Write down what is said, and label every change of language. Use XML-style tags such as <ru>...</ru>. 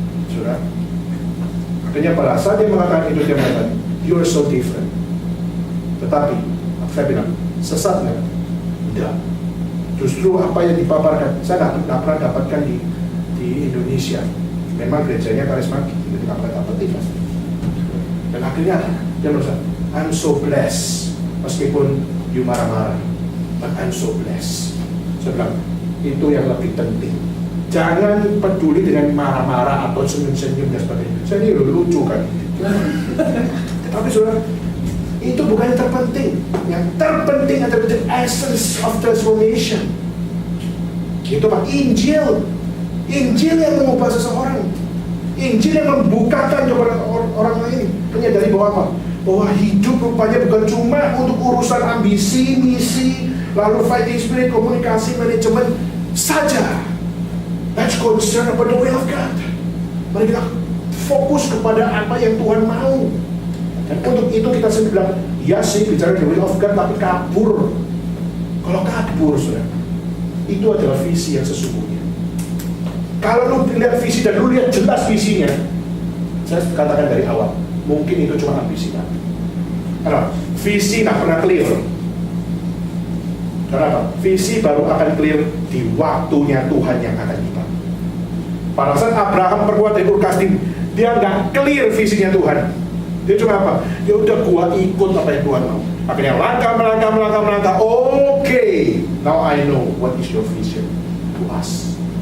<id>Sudah. Akhirnya pada saat dia mengatakan itu, dia mengatakan</id> <en>you're so different.</en> <id>Tetapi saya bilang, sesat nggak? Tidak. Justru apa yang dipaparkan, saya tidak pernah dapatkan di Indonesia. Memang gerejanya karismatik, tidak pernah dapat itu. Dan akhirnya dia merasa,</id> <en>I'm so blessed. Meskipun you marah-marah, but I'm so blessed.</en> <id>Saya bilang, itu yang lebih penting. Jangan peduli dengan marah-marah atau senyum-senyum dan sebagainya. Saya ini lucu kan. Tapi saudara, itu bukan yang terpenting. Yang terpenting adalah</id> <en>the essence of transformation.</en> <id>Itu apa? Injil. Injil yang mengubah seseorang. Injil yang membukakan kepada orang lain. Menyadari bahwa apa? Bahwa hidup rupanya bukan cuma untuk urusan ambisi, misi, lalu fighting spirit, komunikasi, manajemen saja.</id> <en>Let's concern about the will of God.</en> <id>Mari kita fokus kepada apa yang Tuhan mau. Dan untuk itu kita sendiri bilang, ya sih bicara</id> <en>the will of God,</en> <id>tapi kabur. Kalau kabur, saudara, itu adalah visi yang sesungguhnya. Kalau lu lihat visi dan lu lihat jelas visinya, saya katakan dari awal, mungkin itu cuma ambisi kan. Kenapa? Visi nggak pernah clear. Kenapa? Visi baru akan clear di waktunya Tuhan yang akan tiba. Pada saat Abraham perbuat dari Ur Kasdim, dia nggak clear visinya Tuhan. Dia cuma apa? Ya udah, gua ikut apa yang Tuhan mau. Akhirnya melangkah.</id> <en>Okay, now I know what is your vision to us.</en>